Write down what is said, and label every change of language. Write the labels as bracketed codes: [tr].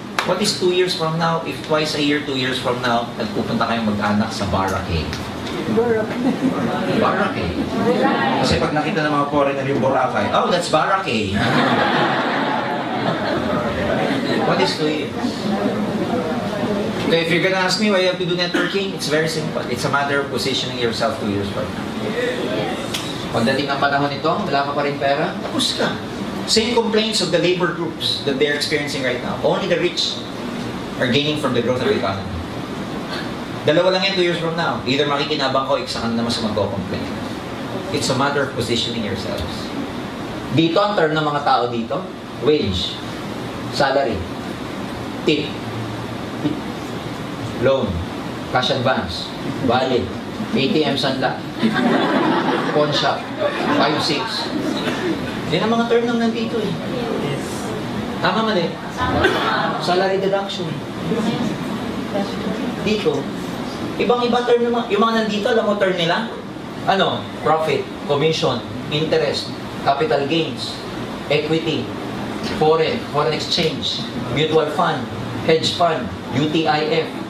[en] What is 2 years from now? If twice a year, 2 years from now, [tl] nagpupunta kayong mag-anak sa Boracay. [en] Boracay. [tl] Kasi pag nakita ng mga foreigner yung Boracay, [en] oh, that's Boracay. What is 2 years? So if you're gonna ask me why you have to do networking, it's very simple. It's a matter of positioning yourself 2 years from now. [tl] Pagdating ng panahon nito, wala ka pa rin pera, tapos ka. [en] Same complaints of the labor groups that they're experiencing right now. Only the rich are gaining from the growth of the economy. [tl] Dalawa lang yan [en] 2 years from now. [tl] Either makikinabang ko, isa ka na naman sa magko-complain. [en] It's a matter of positioning yourselves. [tl] Dito, ang term ng mga tao dito, wage, salary, tip, loan, cash advance, valid, ATM sanla, pawn shop, 5-6. Yan ang mga term nang nandito eh. Tama mali? Salary deduction. Dito, ibang-iba term naman. Yung mga nandito, alam mo term nila? Ano? [en] Profit, commission, interest, capital gains, equity, foreign exchange, mutual fund, hedge fund, UTIF.